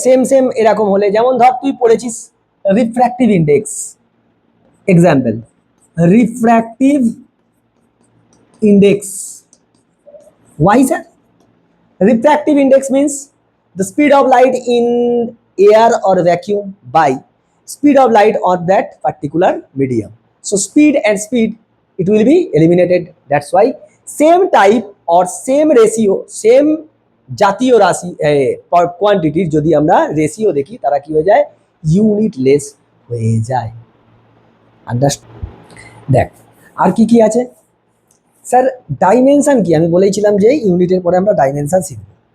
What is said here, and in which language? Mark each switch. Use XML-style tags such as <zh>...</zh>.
<bn>Same এরকম হলে, যেমন ধর তুই পড়েছিস refractive index, example refractive index.</bn> <en>why sir? Refractive index means the speed of light in air or vacuum by speed of light on that particular medium। So speed and speed, it will be eliminated, that's why</en> <bn>same type or same ratio, same জাতীয় রাশি কোয়ান্টিটির যদি আমরা ratio দেখি, তারা কি হয়ে যায়, ইউনিটলেস হয়ে যায়। আন্ডারস্ট্যান্ড? দেখ আর কি কি আছে স্যার, ডাইমেনশন কি, আমি বলেছিলাম যে ইউনিটের পরে আমরা ডাইমেনশন শিখব।</bn>